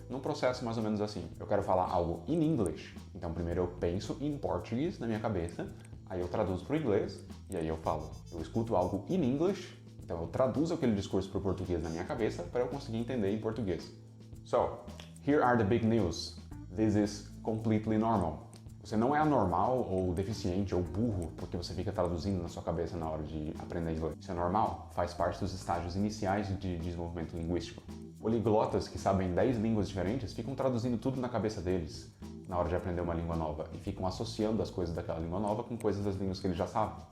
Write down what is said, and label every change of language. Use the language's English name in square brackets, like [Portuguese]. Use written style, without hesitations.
[Portuguese] Num processo mais ou menos assim: eu quero falar algo [English] in English, [Portuguese] então primeiro eu penso em português na minha cabeça, aí eu traduzo para o inglês e aí eu falo. Eu escuto algo [English] in English, [Portuguese] então eu traduzo aquele discurso para o português na minha cabeça para eu conseguir entender em português. [English] So, here are the big news. This is completely normal. [Portuguese] Você não é anormal ou deficiente ou burro porque você fica traduzindo na sua cabeça na hora de aprender inglês. Isso é normal, faz parte dos estágios iniciais de desenvolvimento linguístico. Poliglotas que sabem 10 línguas diferentes ficam traduzindo tudo na cabeça deles na hora de aprender uma língua nova e ficam associando as coisas daquela língua nova com coisas das línguas que eles já sabem.